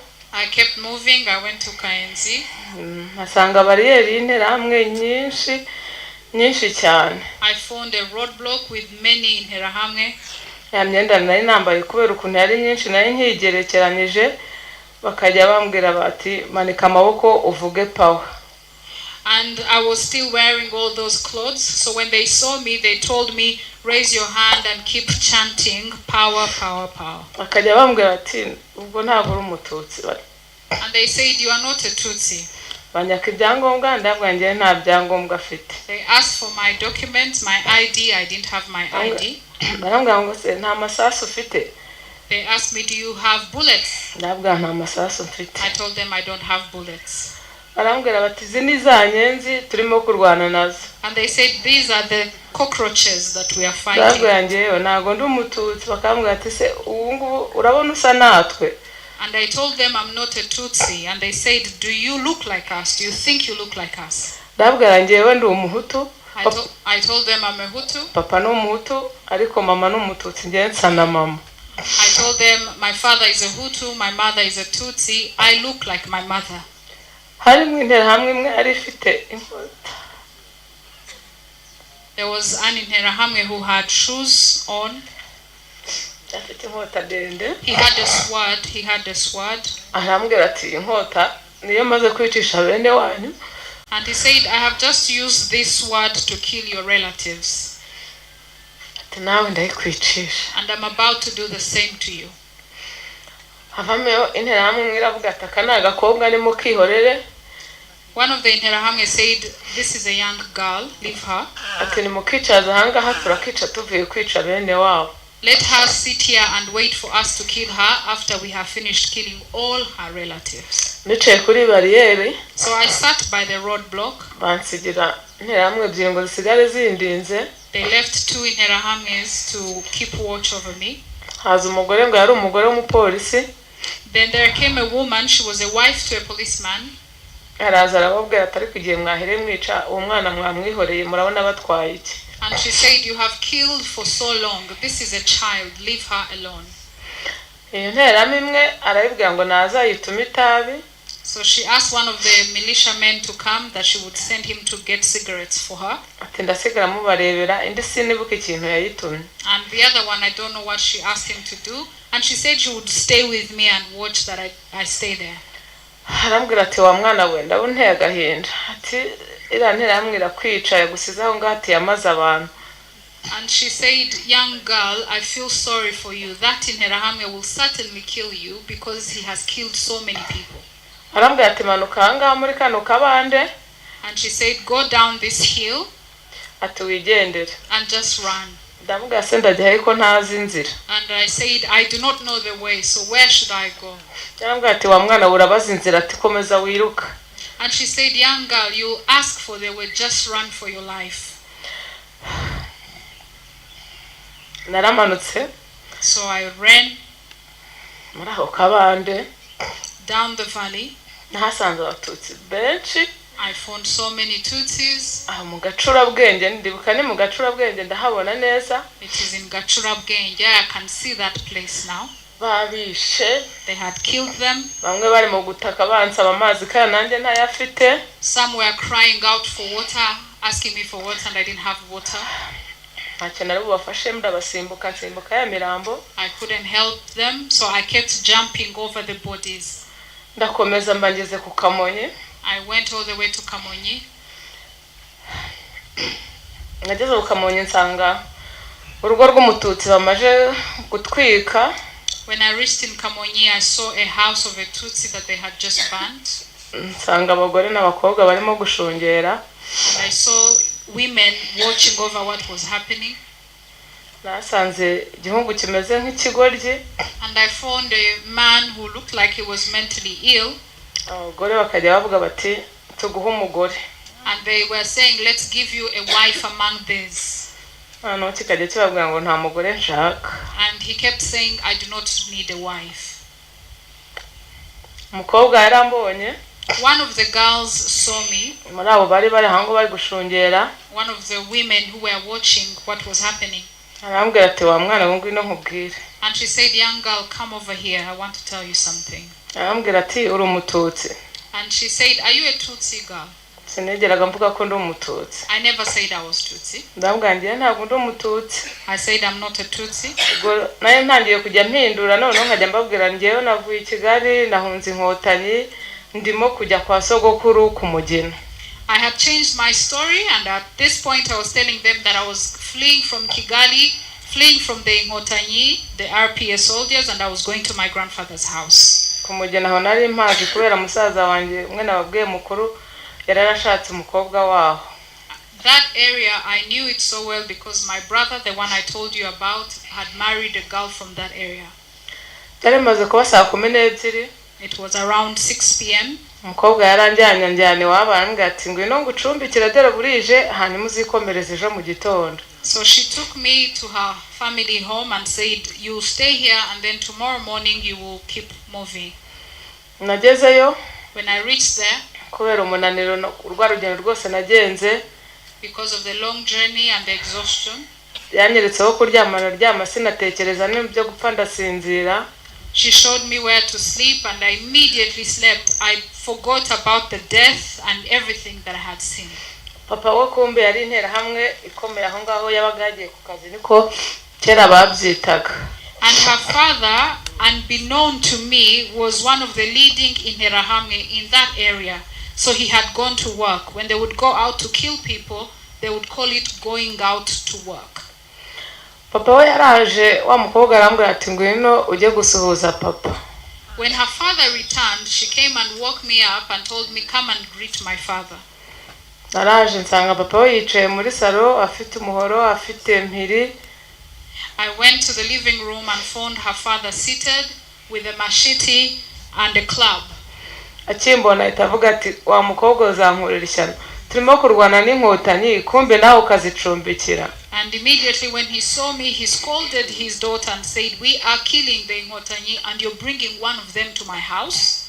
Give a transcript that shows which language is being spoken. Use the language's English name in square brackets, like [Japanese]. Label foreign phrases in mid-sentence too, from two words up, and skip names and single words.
[English] I kept moving. I went to Kayenzi. [Kinyarwanda] Asanga bariyeri y'interahamwe nyinshi cyane. [English] I found a roadblock with many interahamwe. [Kinyarwanda] Ya myenda nari nambaye kubera ukuntu yari nyinshi nari nkigerekeranyije bakajya bambwira bati manika amaboko uvuge power. [English] And I was still wearing all those clothes, so when they saw me they told me, raise your hand and keep chanting power, power, power. [Kinyarwanda] Bakajya bambwira bati ubwo ntabwo uri umututsi. [English] And they said, you are not a Tutsi. [Kinyarwanda] Banyaka ibyangombwa ndabwo njye nta byangombwa afite. [English] They asked for my documents, my ID. I didn't have my ID. [Kinyarwanda] Barambwira ngo se nta masasu ufite. [English] They asked me, do you have bullets? [Kinyarwanda] Ndabwo nta masasu mfite. [English] I told them I don't have bullets. [Kinyarwanda] Barambwira bati zini za nyenzi turimo kurwana nazo. [English] And they said, these are the cockroaches that we are fighting. [Kinyarwanda] Ndabwo njyewe ntago ndi umututsi. Bakambwira ati se ubu ngubu urabona usa natwe. [English] And I told them I'm not a Tutsi. And they said, do you look like us? Do you think you look like us? [Kinyarwanda] Ndabwo njyewe ndi umuhutu. [English] I told them I'm a Hutu. [Kinyarwanda] Papa ni umuhutu ariko mama ni umututsi njye nsa na mama. [English] I told them my father is a Hutu, my mother is a Tutsi. I look like my mother. [Kinyarwanda] Harimo interahamwe imwe ari ifite inkota. [English] There was an interahamwe who had shoes on. [Kinyarwanda] Afite inkota ndende. [English] He had a sword. [Kinyarwanda] Arambwira ati inkota niyo maze kwicisha bene wanyu. [English] And he said, I have just used this sword to kill your relatives. [Kinyarwanda] Ati nawe ndayikwicisha. [English] And I'm about to do the same to you. [Kinyarwanda] Havameo interahamwe imwe iravuga ati aka ni agakobwa arimo kwihorere. [English] One of the interahamwe said, this is a young girl, leave her. [Kinyarwanda] Ati nimukicaza ahangaha turakica tuvuye kwica bene wabo. [English] Let her sit here and wait for us to kill her after we have finished killing all her relatives. [Kinyarwanda] Nicaye kuri bariyeri. [English] So I sat by the roadblock. [Kinyarwanda] Bansigira interahamwe ebyiri ngo zisigare zindinze. [English] They left two interahamwes to keep watch over me. [Kinyarwanda] Haza umugore ngo yari umugore w'umupolisi. [English] Then there came a woman, she was a wife to a policeman. [Kinyarwanda] Araza arababwira atari kugiye mwahere mwica uwo mwana mwamwihoreye murabona batwaye iki. [English] And she said, you have killed for so long. This is a child. Leave her alone. [Kinyarwanda] Iyo nterahamwe imwe arabibwira ngo nazayituma itabi. [English] So she asked one of the militiamen to come, that she would send him to get cigarettes for her. [Kinyarwanda] Ati ndasigara mubarebera indi sinibuka ikintu yayitumye. [English] And the other one, I don't know what she asked him to do. And she said she would stay with me and watch that I stay there. [Kinyarwanda] Arambwira ati wa mwana we ndabunteye agahinda. Ati ira nterahamwe irakwica yagusize aho ngaho ati yamaze abantu. [English] And she said, young girl, I feel sorry for you. That interahamwe will certainly kill you because he has killed so many people. [Kinyarwanda] Arambwira ati manuka ahangaha muri kano kabande. [English] And she said, go down this hill. [Kinyarwanda] Ati wigendere. [English] And just run. [Kinyarwanda] Ndamubwira se ndajya ariko ntazi inzira. [English] And I said, I do not know the way, so where should I go? [Kinyarwanda] Arambwira ati wa mwana urabaza inzira ati komeza wiruka. [English] And she said, young girl, you ask for the way, just run for your life. [Kinyarwanda] Naramanutse. [English] So I ran [Kinyarwanda] muri aho kabande. [English] Down the valley. [Kinyarwanda] Nahasanze abatutsi benshi. [English] I found so many Tutsis. [Kinyarwanda] Mu Gacurabwenge ndibuka ni mu Gacurabwenge ndahabona neza. [English] It is in Gacurabwenge. I can see that place now. [Kinyarwanda] Babishe. [English] They had killed them. [Kinyarwanda] Bamwe bari mu gutaka bansaba amazi kandi nanjye ntayafite. [English] Some were crying out for water, asking me for water, and I didn't have water. [Kinyarwanda] Ntacyo nari bubafashe ndabasimbuka nsimbuka ya mirambo. [English] I couldn't help them, so I kept jumping over the bodies. [Kinyarwanda] Ndakomeza mbangeze ku Kamonyi. [English] I went all the way to Kamonyi. [Kinyarwanda] Nageze ku Kamonyi nsanga urugo rw'umututsi bamaje gutwika. [English] When I reached in Kamonyi, I saw a house of a Tutsi that they had just burnt. [Kinyarwanda] Nsanga abagore n'abakobwa barimo gushungera. [English] And I saw women watching over what was happening. [Kinyarwanda] Nasanze igihungu kimeze nk'ikigoryi. [English] And I found a man who looked like he was mentally ill. [Kinyarwanda] Abagore bakajya bavuga bati tuguhe umugore. [English] And they were saying, let's give you a wife among these. [Kinyarwanda] Hano kikajya kibabwira ngo nta mugore nshaka. [English] And he kept saying, I do not need a wife. [Kinyarwanda] Umukobwa yarambonye. [English] One of the girls saw me. [Kinyarwanda] Muri abo bari hango bari gushungera. [English] One of the women who were watching what was happening. [Kinyarwanda] Arambwira ati wa mwana ngo ngwino nkubwire. [English] And she said, young girl, come over here. I want to tell you something. [Kinyarwanda] Arambwira ati uri umututsi. [English] And she said, are you a Tutsi girl? [Kinyarwanda] Sinigeraga mvuga ko ndi umututsi. [English] I never said I was Tutsi. [Kinyarwanda] Ndambwira ngiye ntabwo ndi umututsi. [English] I said I'm not a Tutsi. [Kinyarwanda] Naye ntangiye kujya mpindura none nkajya mbabwira ngiyeyo navuye i Kigali nahunze inkotanyi ndimo kujya kwa sogokuru ku Mugina. [English] I had changed my story, and at this point I was telling them that I was fleeing from Kigali, fleeing from the Inkotanyi, the RPS soldiers, and I was going to my grandfather's house. [Kinyarwanda] Ku Mugina aho nari mpazi kubera musaza wanjye umwe nababwiye mukuru yararashatse umukobwa waho. [English] That area I knew it so well because my brother, the one I told you about, had married a girl from that area. [Kinyarwanda] Byari maze kuba saa 12. [English] It was around 6 p.m. [Kinyarwanda] Umukobwa yaranjyanye wabo arambwira ati ngwino ngucumbikira dore burije hanyuma uzikomereze ejo mu gitondo. [English] So she took me to her family home and said, you stay here and then tomorrow morning you will keep moving. [Kinyarwanda] Nagezeyo. [English] When I reached there, [Kinyarwanda] kubera umunaniro urwa rugendo rwose nagenze, [English] because of the long journey and the exhaustion, [Kinyarwanda] yanyeretseho kuryama sinatekereza n'ibyo gupfa ndasinzira. [English] She showed me where to sleep and I immediately slept. I forgot about the death and everything that I had seen. [Kinyarwanda] Papa we kumbe yari intera hamwe ikomeye aho ngaho yabaga yagiye ku kazi niko kera babyitaga. [English] And her father, unbeknown to me, was one of the leading Interahamwe in that area. So he had gone to work. When they would go out to kill people, they would call it going out to work. [Kinyarwanda] Papa we yaraje wa mukobwa arambwira ati ngwino ujye gusuhuza papa. [English] When her father returned, she came and woke me up and told me, come and greet my father. [Kinyarwanda] Naraje nsanga papa we yicaye muri salo afite umuhoro afite mpiri. [English] I went to the living room and found her father seated with a machete and a club. [Kinyarwanda] Akimbona itavuga ati wa mukobwa uzankurira ishyano turimo kurwana n'inkotanyi kumbe nawe ukazicumbikira. [English] And immediately when he saw me, he scolded his daughter and said, we are killing the Inkotanyi and you're bringing one of them to my house.